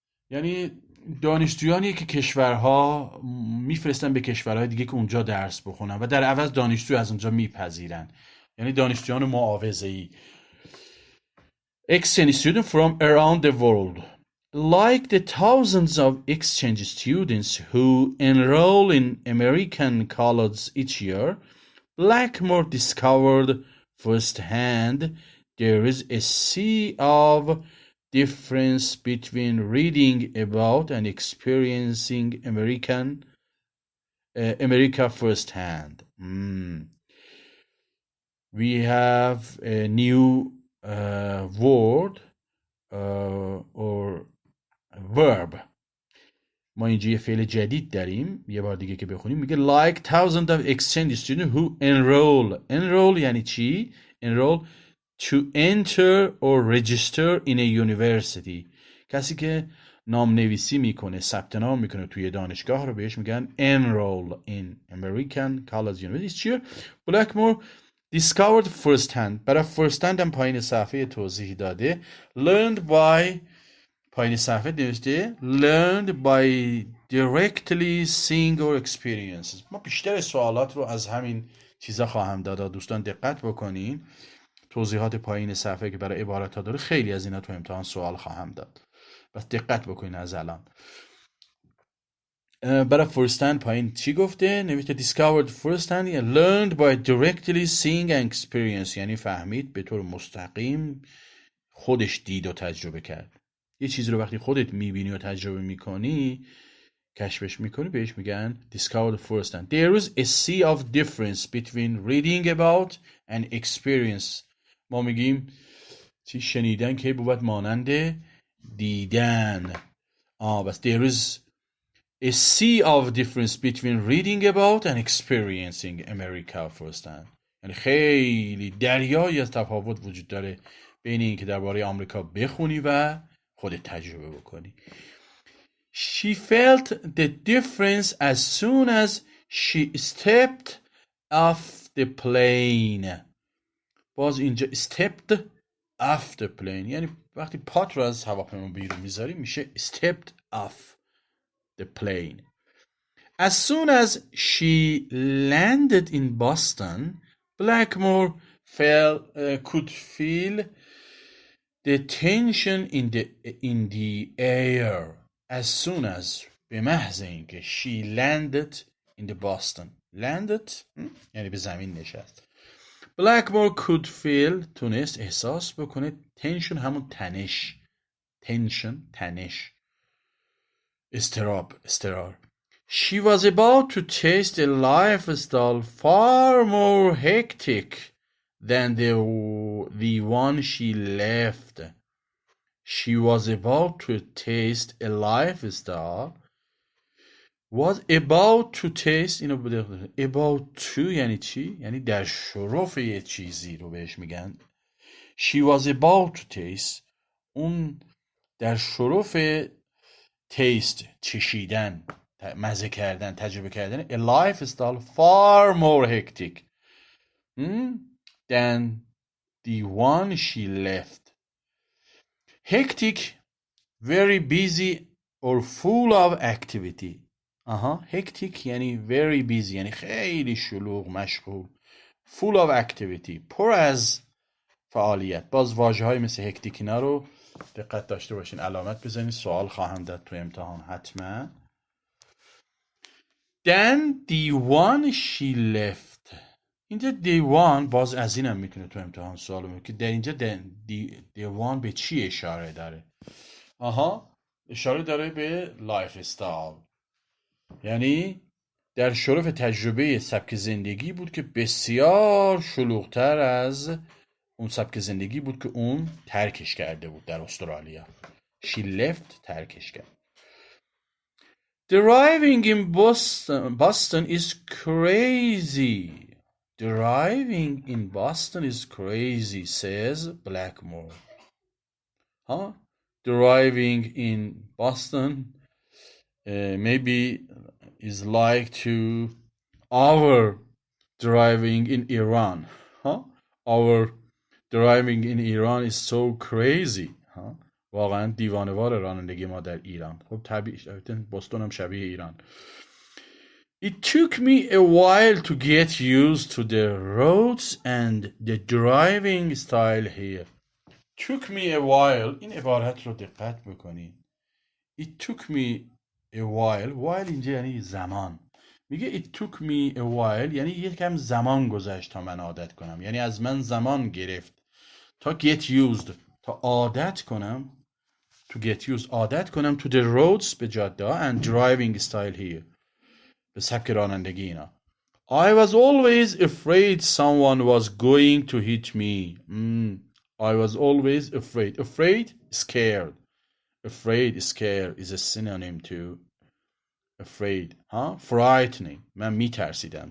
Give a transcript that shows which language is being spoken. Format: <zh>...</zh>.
<fa>یعنی دانشجویانی که کشورها میفرستن به کشورهای دیگه که اونجا درس بخونن و در عوض دانشجو از اونجا میپذیرن، یعنی دانشجویان معاوضه‌ای.</fa> <en>Exchange students from around the world. Like the thousands of exchange students who enroll in American colleges each year, Blackmore discovered firsthand there is a sea of difference between reading about and experiencing America firsthand. We have a new word or verb.</en> <fa>ما اینجا یه فعل جدید داریم، یه بار دیگه که بخونیم میگه</fa> <en>like thousands of exchange students who enroll</en> <fa>یعنی چی؟</fa> <en>enroll to enter or register in a university.</en> <fa>کسی که نام نویسی میکنه، ثبت نام میکنه توی دانشگاه رو بهش میگن</fa> <en>enroll in American college university.</en> <fa>چیه؟</fa> <en>Blackmore discovered first hand.</en> <fa>برای first hand هم پایین صفحه توضیح داده.</fa> <en>learned by</en> <fa>پایین صفحه نوشته</fa> <en>learned by directly seeing or experiences.</en> <fa>ما بیشتر سوالات رو از همین چیزا خواهم داد. دوستان دقت بکنین، توضیحات پایین صفحه که برای عبارت ها داره خیلی از اینا تو امتحان سوال خواهم داد، بس دقت بکنین از الان. برای first hand پایین چی گفته؟ نوشته</fa> <en>discovered first hand</en> <fa>یعنی</fa> <en>learned by directly seeing and experience،</en> <fa>یعنی فهمید به طور مستقیم، خودش دید و تجربه کرد. یه چیزی رو وقتی خودت میبینی و تجربه میکنی، کشفش میکنی، بهش میگن</fa> <en>discover the first hand. There is a sea of difference between reading about and experience.</en> <fa>ما میگیم چی؟ شنیدن که بود مانند دیدن. بس</fa> <en>there is a sea of difference between reading about and experiencing America first hand.</en> <fa>یعنی خیلی دریایی از تفاوت وجود داره بین این که درباره آمریکا بخونی و خودت تجربه بکنی.</fa> <en>She felt the difference as soon as she stepped off the plane.</en> <fa>باز اینجا</fa> <en>stepped off the plane</en> <fa>یعنی وقتی پات رو از هواپیما بیرون میذاری میشه stepped off the plane.</fa> <en>As soon as she landed in Boston, Blackmore could feel the tension in the air. As soon as</en> <fa>به محض اینکه</fa> <en>she landed in the Boston.</en> <fa>landed یعنی به زمین نشست.</fa> <en>Blackmore could feel</en> <fa>تونست احساس بکنه tension همون تنش. tension تنش. استرار.</fa> <en>She was about to taste a lifestyle far more hectic than the one she left. She was about to taste a lifestyle. Was about to taste</en> <fa>اینو بده. About to یعنی چی؟ یعنی در شرف یه چیزی رو بهش میگن.</fa> <en>She was about to taste.</en> <fa>اون در شرف taste چشیدن، مزه کردن، تجربه کردن.</fa> <en>A lifestyle far more hectic than the one she left. Hectic, very busy or full of activity.</en> <fa>hectic یعنی</fa> <en>very busy</en> <fa>یعنی خیلی شلوغ، مشغول.</fa> <en>full of activity</en> <fa>پر از فعالیت. باز واژه های مثل hectic اینا رو دقت داشته باشین، علامت بزنین، سوال خواهم داد تو امتحان حتما.</fa> <en>Then the one she left.</en> <fa>اینجا the one باز از اینم میتونه تو امتحان سوال بکنه که در اینجا the one به چی اشاره داره؟ اشاره داره به لایف استایل، یعنی در شرف تجربه سبک زندگی بود که بسیار شلوغتر از اون سبک زندگی بود که اون ترکش کرده بود در استرالیا.</fa> <en>She left</en> <fa>ترکش کرد.</fa> <en>Driving in Boston is crazy. Driving in Boston is crazy, says Blackmore. Driving in Boston maybe is like to our driving in Iran. Our driving in Iran is so crazy.</en> <fa>واقعا دیوانه‌وار رانندگی ما در ایران. خب طبیعی بوستون هم شبیه ایران.</fa> <en>It took me a while to get used to the roads and the driving style here. Took me a while. این عبارت رو دقت بکنید. It took me a while.</en> <fa>while اینجا یعنی زمان. میگه</fa> <en>it took me a while</en> <fa>یعنی یکم زمان گذشت تا من عادت کنم. یعنی از من زمان گرفت تا get used، تا عادت کنم،</fa> <en>to get used</en> <fa>عادت کنم</fa> <en>to the roads</en> <fa>به جاده</fa> <en>and driving style here</en> <fa>به سبک رانندگی اینا.</fa> <en>I was always afraid someone was going to hit me. I was always afraid. Afraid, scared. Afraid, scared is a synonym to afraid frightening</en> <fa>من میترسیدم.</fa>